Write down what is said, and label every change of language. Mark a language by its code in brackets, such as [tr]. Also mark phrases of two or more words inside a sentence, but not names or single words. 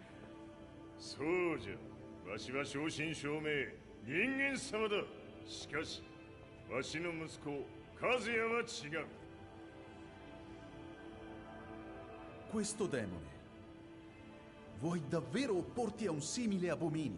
[ja] そうじゃわしは正真正銘人間様だしかしわしの息子和也は違う [it] Questo demone. Vuoi davvero opporti a un simile abominio?